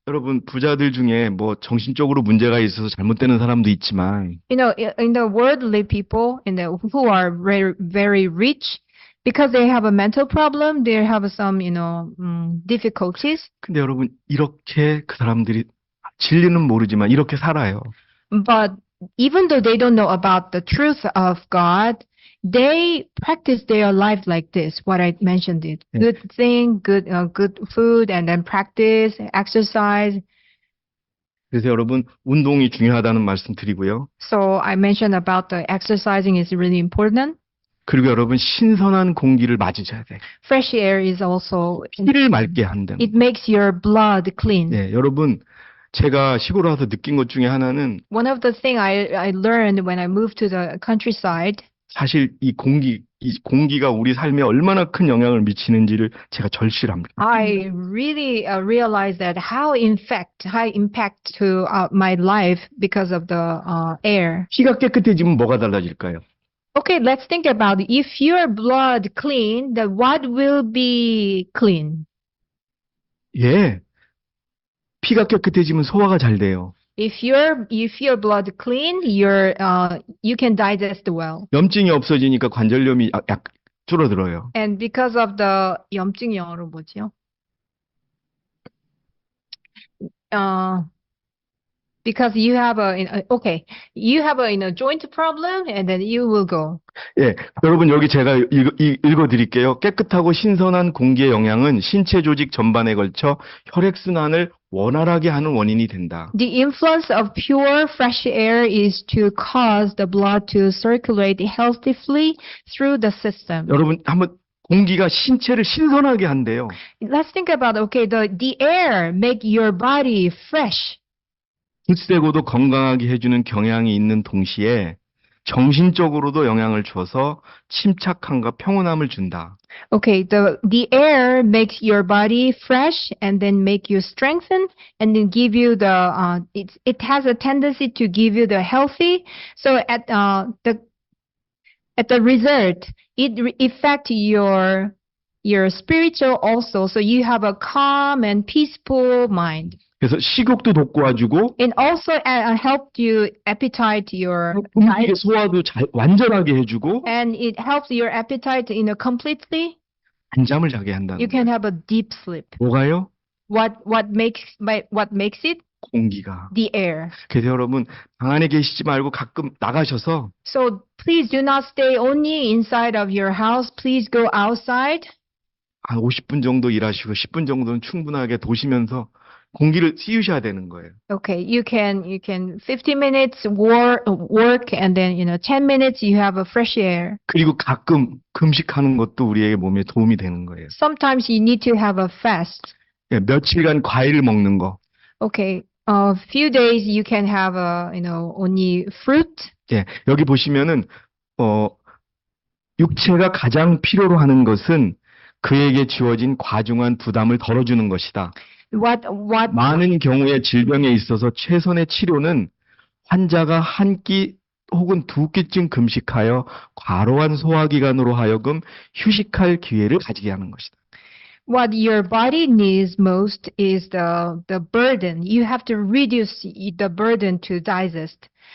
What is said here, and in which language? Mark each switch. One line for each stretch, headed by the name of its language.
Korean: 여러분 부자들 중에 뭐 정신적으로 문제가 있어서 잘못되는 사람도 있지만,
English: in the worldly people, who are very, very rich, because they have a mental problem, they have some, difficulties.
Korean: 근데 여러분 이렇게 그 사람들이 진리는 모르지만 이렇게 살아요.
English: But even though they don't know about the truth of God, they practice their life like this. What I mentioned it.
Korean: 네.
English: Good thing, good food, and then practice, exercise.
Korean: 그래서 여러분 운동이 중요하다는 말씀 드리고요.
English: So I mentioned about the exercising is really important.
Korean: 그리고 여러분 신선한 공기를 맞으셔야 돼요.
English: Fresh air is also,
Korean: 피를 맑게 한다는.
English: it makes your blood clean.
Korean: 네, 여러분 제가 시골 와서 느낀 것 중에 하나는
English: One of the things I learned when I moved to the countryside,
Korean: 사실 이 공기가 우리 삶에 얼마나 큰 영향을 미치는지를 제가 절실합니다.
English: I really realized that how impact to my life because of the air.
Korean: 피가 깨끗해지면 뭐가 달라질까요?
English: Okay, let's think about it. If your blood clean, then what will be clean?
Korean: 예. 피가 깨끗해지면 소화가 잘 돼요.
English: If your blood clean, you can digest well.
Korean: 염증이 없어지니까 관절염이 약 줄어들어요.
English: And because of the 염증
Korean: 영어로 뭐지요?
English: Because you have a joint problem, and then you will go.
Korean: 예, 여러분 여기 제가 읽어드릴게요. 깨끗하고 신선한 공기의 영향은 신체 조직 전반에 걸쳐 혈액순환을 원활하게 하는 원인이 된다.
English: The influence of pure fresh air is to cause the blood to circulate healthily through the system.
Korean: 여러분 한번 공기가 신체를 신선하게 한대요.
English: Let's think about the air make your body fresh.
Korean: 굳세고도 건강하게 해주는 경향이 있는 동시에 정신적으로도 영향을 줘서 침착함과 평온함을 준다.
English: Okay, the air makes your body fresh and then make you strengthen and then give you it has a tendency to give you the healthy. So at the result, it affect your spiritual also. So you have a calm and peaceful mind.
Korean: 그래서 식욕도 돋구어주고
English: And also helped you appetite your
Korean: 음식의 소화도 완전하게 해주고
English: and it helps your appetite completely.
Korean: 안잠을 자게 한다는
English: You can
Korean: 거예요.
English: have a deep sleep.
Korean: 뭐가요?
English: What makes it?
Korean: 공기가.
English: The air.
Korean: 그래서 여러분 방 안에 계시지 말고 가끔 나가셔서
English: So please do not stay only inside of your house. Please go outside.
Korean: 한 50분 정도 일하시고 10분 정도는 충분하게 도시면서 공기를 씌우셔야 되는 거예요.
English: Okay, you can 50 minutes work and then 10 minutes you have a fresh air.
Korean: 그리고 가끔 금식하는 것도 우리의 몸에 도움이 되는 거예요.
English: Sometimes you need to have a fast.
Korean: 예, 며칠간 과일을 먹는 거.
English: Okay, a few days you can have only fruit.
Korean: 예, 여기 보시면은 육체가 가장 필요로 하는 것은 그에게 주어진 과중한 부담을 덜어주는 것이다. 많은 경우에 질병에 있어서 최선의 치료는 환자가 한 끼 혹은 두 끼쯤 금식하여 과로한 소화기관으로 하여금 휴식할 기회를 가지게 하는 것이다.
English: What your body needs most is the burden. You have to reduce the burden to digest.